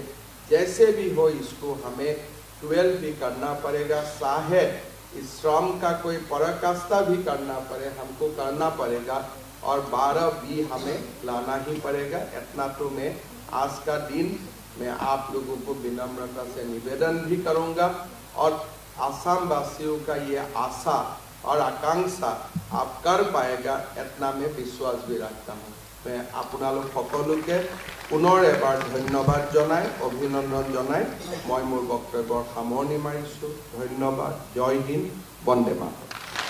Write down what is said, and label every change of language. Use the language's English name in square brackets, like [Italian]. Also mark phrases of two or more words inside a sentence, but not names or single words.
[Hindi] जैसे भी हो इसको हमें 12B करना पड़ेगा, चाहे इस श्रम का कोई पराकाष्ठा भी करना पड़े, हमको करना पड़ेगा और 12B हमें लाना ही पड़ेगा। इतना तो मैं आज का दिन मैं आप लोगों को विनम्रता से निवेदन भी करूंगा और आसाम वासियों का ये आशा और आकांक्षा आप कर पाएगा, इतना मैं विश्वास भी रखता हूँ। [Assamese] मैं আপোনালোক সকলোকে পুনৰ এবাৰ ধন্যবাদ জনাই অভিনন্দন জনাই মই মোৰ বক্তব্যৰ সামৰণি মাৰিছোঁ। ধন্যবাদ। জয় হিন্দ, বন্দে মাতৰম।